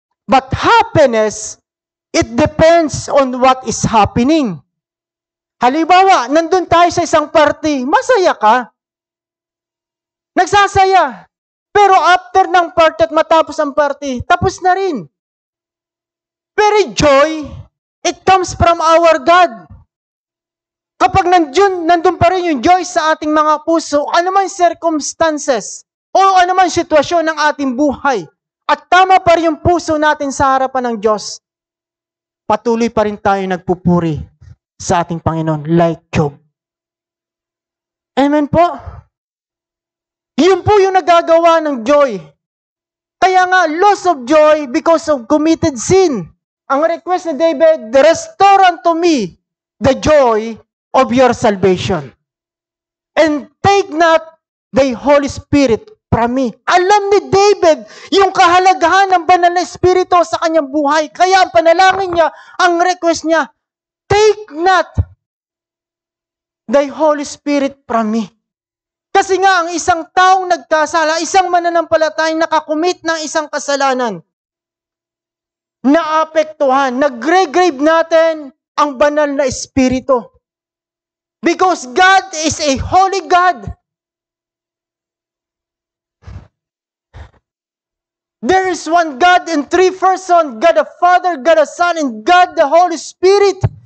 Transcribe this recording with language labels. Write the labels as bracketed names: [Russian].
[English] But happiness, it depends on what is happening. [Filipino] Halimbawa, nandun tayo sa isang party, masaya ka. Nagsasaya. Pero after ng party at matapos ang party, tapos na rin. [English] Pero joy, it comes from our God. [Filipino] Kapag nandun pa rin yung joy sa ating mga puso, anuman circumstances o anuman sitwasyon ng ating buhay, at tama pa rin yung puso natin sa harapan ng Diyos, patuloy pa rin tayo nagpupuri sa ating Panginoon like Job. Amen po? Yun po yung nagagawa ng joy. Kaya nga, [English] loss of joy because of committed sin. [Filipino] Ang request ni [English] David, restore unto me the joy of your salvation. And take not the Holy Spirit from me. [Filipino] Alam ni David yung kahalagahan ng banal na Espiritu sa kanyang buhay. Kaya ang panalangin niya, ang request niya, [English] take not the Holy Spirit from me. [Filipino] Kasi nga, ang isang taong nagkasala, isang mananampalatayang nakakumit ng isang kasalanan, naapektuhan, nagre-grave natin ang banal na Espiritu. [English] Because God is a holy God. There is one God in three persons, God the Father, God the Son, and God the Holy Spirit.